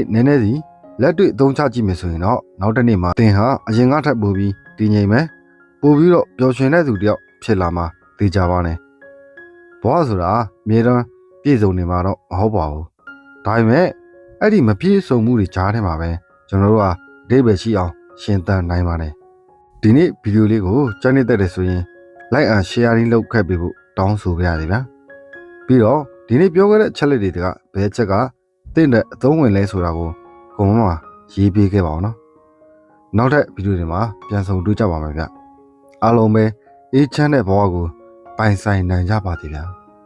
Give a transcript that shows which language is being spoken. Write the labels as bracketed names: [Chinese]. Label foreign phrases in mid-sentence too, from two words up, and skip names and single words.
[Burmese] နည်းနည်းစီလက်တွေ့အသုံးချကြည့်မယ်ဆိုရင်တော့နောက်တစ်နေ့မှာသင်ဟာအရင်ကထပ်ပိုပြီးတည်ငြိမ်မယ်ပိုပြီးတော့ပျော်ရွှင်တဲ့သူတယော က်ဖြစ်လာမှာသိကြပါနဲ့ဘဝဆိုတာအမြဲတမ်းပြည့်စုံနေမှာတော့မဟုတ်ပါဘူးဒါပေမဲ့ အဲ့ဒီမပြည့်စုံမှုတွေကြားထဲမှာပဲကျွန်တော်တို့ဟာအဓိပ္ပာယ်ရှိအောင်ရှင်းသန်နိုင်ပါတယ်ဒီနေ့ဗီဒီယိုလေးကိုကြိုက်နေတဲ့တယ်ဆိုရင် [English] like and sharing [Burmese] လုပ်ခဲ့ပေးဖို့တောင်းဆိုကြရတယ်ဗျာပြီးတော့ဒီနေ့ပြောခဲ့တဲ့ချက်လက်တွေကဘယ်ချက်ကတင့်တဲ့အသုံးဝင်လဲဆိုတာကိုကွန်မန့်မှာရေးပေးခဲ့ပါအောင်နော်နောက်ထပ်ဗီဒီယိုတွေမှာပြန်ဆုံတွေ့ကြပါမယ်ဗျအားလုံးပဲအေးချမ်းတဲ့ဘဝကိုပိုင်ဆိုင်နိုင်ကြပါသေးဗျာ